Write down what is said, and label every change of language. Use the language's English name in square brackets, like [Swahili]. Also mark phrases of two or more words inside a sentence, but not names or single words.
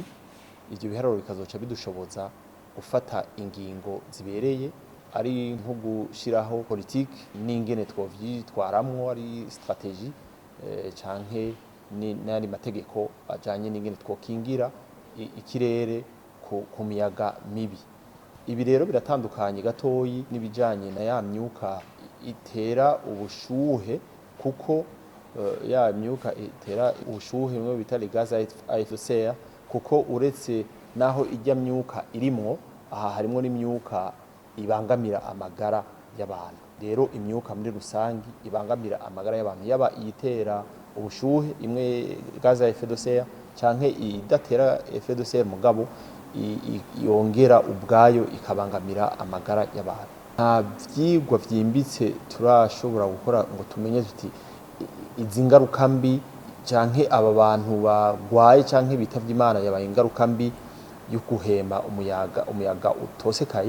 [Rundi] Ivyo biharuro bikazoca bidushoboza gufata ingingo zibereye, ari nko gushiraho politique n'ingene twovyitwaramwo, ari strategie canke n'ari mategeko ajanye n'ingene twokingira ikirere ku miyaga mibi. Ibi rero biratandukanye gatoyi n'ibijanye na ya myuka itera ubushuhe, kuko ya myuka itera ubushuhe mwe bita [French] les gaz à effet de serre, [Rundi] kuko uretse naho ijya myuka irimwo, aha harimwo n'imyuka ibangamira amagara y'abantu. Rero imyuka muri rusangi ibangamira amagara y'abantu, yaba itera ubushuhe imwe [French] gaz à effet de serre [Rundi] canke idatera [French] effet de serre [Rundi] mugabo yongera ubwayo ikabangamira amagara y'abantu. Nta vyigwa vyimbitse turashobora gukora ngo tumenye tuti izi ngaruka mbi canke aba bantu bagwaye canke bitavye Imana yabaye ingaruka mbi yo guhema umuyaga utosekaye.